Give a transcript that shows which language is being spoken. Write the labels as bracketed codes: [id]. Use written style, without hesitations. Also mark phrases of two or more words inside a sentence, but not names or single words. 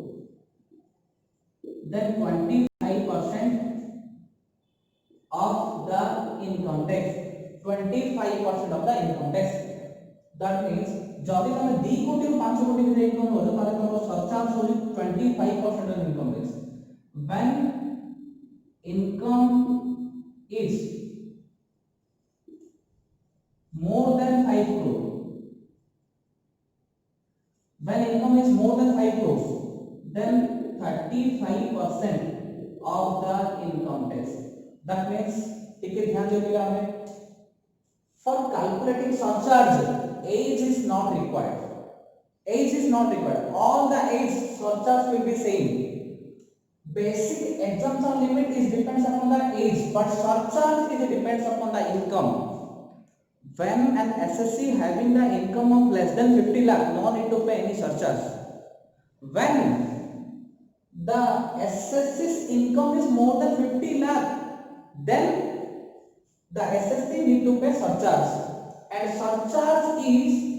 [en] then 25% of the income tax 25% of the income tax that means [or] ଯଦି ତମେ 2 କୋଟି ରୁ 5 କୋଟି ଭିତରେ ଇନକମ ହୁଏ ତାହାଲେ ତମର ସରଚାର୍ଜ ହେବ [en] 25% of income tax when income is more than 5 crore when income is more than 5 crores then 35% of the income tax that means [or] ଟିକେ ଧ୍ୟାନ ଦିଅ ପିଲା ମାନେ [en] for calculating surcharge age is not required all the age surcharge will be same basic exemption limit is depends upon the age but surcharge is depends upon the income when an SSC having the income of less than 50 lakh no need to pay any surcharge when the SSC's income is more than 50 lakh then the SSC need to pay surcharge and surcharge is